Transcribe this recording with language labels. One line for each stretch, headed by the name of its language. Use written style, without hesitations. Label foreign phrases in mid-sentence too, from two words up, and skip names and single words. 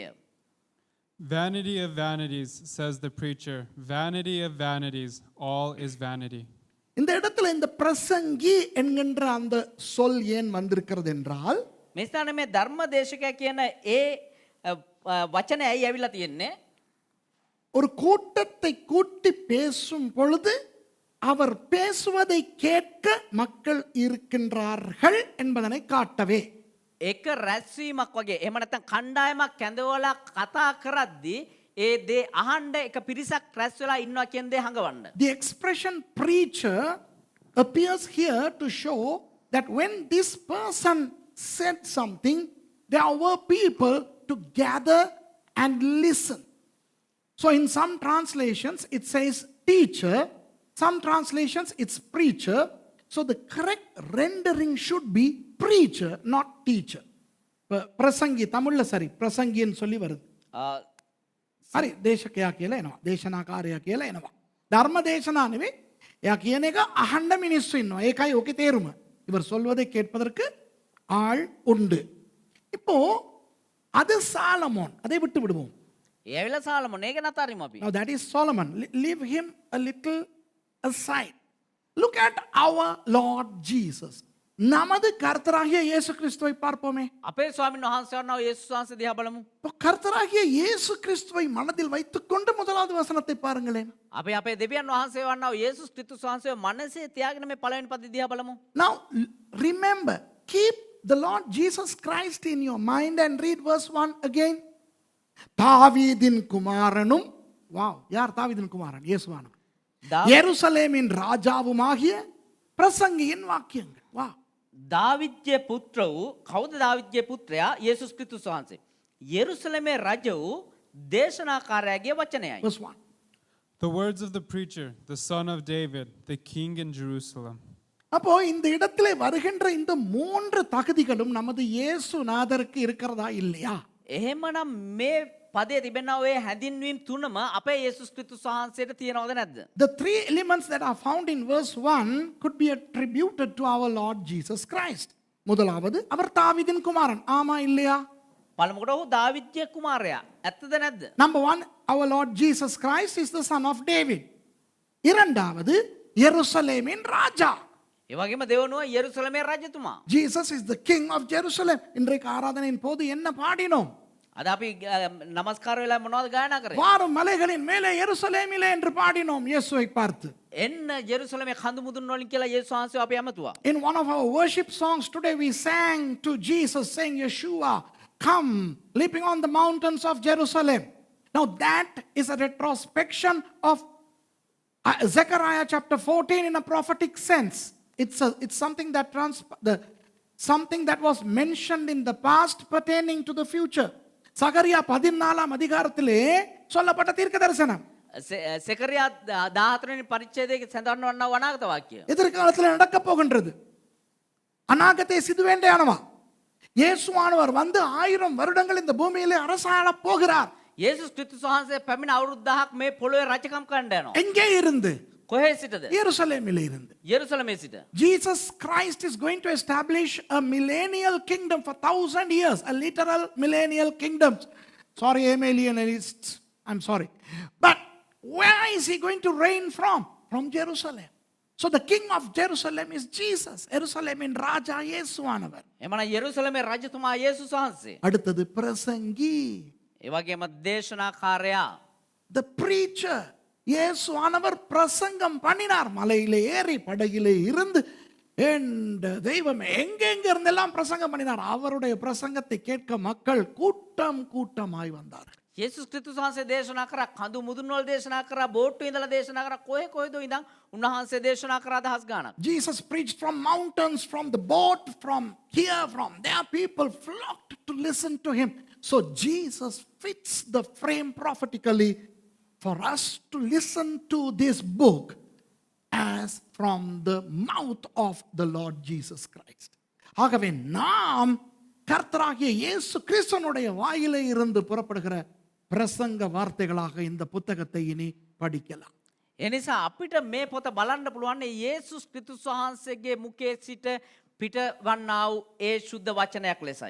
English: Vanity of vanities, says the preacher. Vanity of vanities, all is vanity.
Tamil: இந்த இடத்துல இந்த பிரசங்கி என்கின்ற அந்த சொல் ஏன் வந்திருக்கிறது என்றால்,
Sinhala: මේ ස්ථානයේ මේ ධර්ම දේශකයා කියන ඒ වචනේ ඇයි ඇවිල්ලා තියෙන්නේ?
Tamil: ஒரு கூட்டத்தை கூட்டி பேசும் பொழுது அவர் பேசுவதை கேட்க மக்கள் இருக்கின்றார்கள் என்பதனை காட்டவே.
Sinhala: එක රැස්වීමක් වගේ එහෙම නැත්නම් කණ්ඩායමක් කැඳවලා කතා කරද්දී ඒ දේ අහන්න එක පිරිසක් රැස් වෙලා ඉන්නවා කියන දේ හඟවන්න.
English: The expression preacher appears here to show that when this person said something, there were people to gather and listen. So in some translations it says teacher, some translations it's preacher. So the correct rendering should be preacher, not teacher.
Tamil: பிரசங்கி தமிழ்ல சரி பிரசங்கின்னு சொல்லி வருது.
Sinhala: හරි දේශකයා කියලා එනවා, දේශනාකාරයා කියලා එනවා. ධර්ම දේශනා නෙවෙයි. එයා කියන එක අහන්න මිනිස්සු ඉන්නවා. ඒකයි ඕකේ තේරුම.
Tamil: இவர் சொல்வதை கேட்பதற்கு ஆள் உண்டு. இப்போ அது சாலமோன். அதை விட்டு விடுவோம்.
Sinhala: ඒ ඇවිල්ලා සාලමෝන් ඒක නතරින් අපි.
English: Now that is Solomon. Leave him a little aside. Look at our Lord Jesus.
Tamil: நமது கர்த்தராகிய இயேசு கிறிஸ்துவை பார்ப்போமே.
Sinhala: අපේ ස්වාමීන් වහන්සේ වන්නා යේසුස් වහන්සේ දිහා බලමු.
Tamil: கர்த்தராகிய இயேசு கிறிஸ்துவை மனதில் வைத்துக்கொண்டு முதலாவது வசனத்தை பாருங்களேன்.
Sinhala: අපි අපේ දෙවියන් වහන්සේ වන්නා යේසුස් ක්‍රිස්තුස් වහන්සේ මනසේ තියාගෙන මේ පළවෙනි පද දිහා බලමු.
English: Now remember, keep the Lord Jesus Christ in your mind and read verse 1 again.
Tamil: தாவீதின் குமாரனும், வாவ், யார் தாவீதின் குமாரன்? இயேசுவானவர். எருசலேமின் ராஜாவுமாகிய பிரசங்கியின் வாக்கியங்கள். வா,
Sinhala: දාවිද්ගේ පුත්‍ර වූ කවුද? දාවිද්ගේ පුත්‍රයා යේසුස් ක්‍රිස්තුස් වහන්සේ. යෙරුසලමේ රජ වූ දේශනාකාරයාගේ වචනයයි.
English: verse 1. The words of the preacher, the son of David, the king in Jerusalem.
Tamil: அப்போ இந்த இடத்திலே வருகின்ற இந்த 3 தகுதிகளும் நமது இயேசுநாதருக்கு இருக்கிறதா இல்லையா?
Sinhala: එහෙමනම් මේ පදයේ තිබෙනා ඔය හැඳින්වීම් තුනම අපේ යේසුස් ක්‍රිස්තුස් වහන්සේට තියෙනවද නැද්ද?
English: The 3 elements that are found in verse 1 could be attributed to our Lord Jesus Christ.
Tamil: முதலாவது அவர் தாவீதின் குமாரன். ஆமா இல்லையா?
Sinhala: පළමුවට ඔහු දාවිද්ගේ කුමාරයා. ඇත්තද නැද්ද?
English: Number 1, our Lord Jesus Christ is the son of David.
Tamil: இரண்டாவது எருசலேமின் ராஜா.
Sinhala: ඒ වගේම දෙවනුව යෙරුසලමේ රජතුමා.
English: Jesus is the king of Jerusalem.
Tamil: இன்றைக்கு ஆராதனையின் போது என்ன பாடினோம்?
Sinhala: අද අපි නමස්කාර වෙලා මොනවද ගායනා කරේ?
Tamil: வாரும் மலைகளின் மேலே எருசலேமிலே என்று பாடினோம் இயேசுவை பார்த்து.
Sinhala: එන්න ජෙරුසලමේ කඳු මුදුන් වලින් කියලා යේසුස් වහන්සේ අපි ඇමතුවා.
English: In one of our worship songs today we sang to Jesus saying, Yeshua, come leaping on the mountains of Jerusalem. Now that is a retrospection of Zechariah chapter 14 in a prophetic sense. It's something that something that was mentioned in the past pertaining to the future.
Tamil: சகரியா 14ஆம் அதிகாரத்திலே சொல்லப்பட்ட தீர்க்க தரிசனம்.
Sinhala: සෙකරියා 14 වෙනි පරිච්ඡේදයේ සඳහන් වන්නා අනාගත වාක්‍යය.
Tamil: எதிர்காலத்தில் நடக்க போகின்றது. அநாகத்தை சிதுவேண்டையானவா. இயேசுவானவர் வந்து 1000 வருடங்கள் இந்த பூமியிலே அரசாள போகிறார்.
Sinhala: යේසුස් ක්‍රිස්තුස් වහන්සේ පැමිණ අවුරුදු 1000ක් මේ පොළොවේ රජකම් කරන්න යනවා.
Tamil: எங்கே இருந்து?
Sinhala: කොහේ සිටද?
Tamil: எருசலேமில் இருந்து.
Sinhala: යෙරුසලමේ සිට.
English: Jesus Christ is going to establish a millennial kingdom for 1000 years, a literal millennial kingdom. Sorry, millennialists, I'm sorry. But where is he going to reign from? From Jerusalem. So the king of Jerusalem is Jesus.
Tamil: எருசலேமின் ராஜா இயேசுவானவர்.
English: එමණ යෙරුසලමේ රජතුමා යේසුස් වහන්සේ.
Tamil: அடுத்தது பிரசங்கி.
Sinhala: ඒ වගේම දේශනාකාරයා.
English: The preacher.
Tamil: இயேசுவானவர் பிரசங்கம் பண்ணினார். மலையிலே ஏறி படகிலே இருந்து தெய்வம் எங்கெங்க இருந்தெல்லாம் பிரசங்கம் பண்ணினார். அவருடைய பிரசங்கத்தை கேட்க மக்கள் கூட்டம் கூட்டமாய் வந்தார்கள்.
Sinhala: යේසුස් ක්‍රිස්තුස් වහන්සේ දේශනා කරා, කඳු මුදුන් වල දේශනා කරා, බෝට්ටු ඉඳලා දේශනා කරා, කොහේ කොහෙද ඉඳන් උන්වහන්සේ දේශනා කරා දහස් ගාණක්.
English: Jesus preached from mountains, from the boat, from here, from there. People flocked to listen to him. So Jesus fits the frame prophetically for us to listen to this book as from the mouth of the Lord Jesus Christ.
Tamil: ஆகவே நாம் கர்த்தராகிய இயேசு கிறிஸ்துவினுடைய வாயிலே இருந்து புறப்படுகிற பிரசங்க வார்த்தைகளாக இந்த புத்தகத்தை இனி படிக்கலாம்.
Sinhala: එනිසා අපිට මේ පොත බලන්න පුළුවන් යේසුස් ක්‍රිස්තුස් වහන්සේගේ මුඛයේ සිට පිට වන්නා වූ ඒ සුද්ධ වචනයක් ලෙසයි.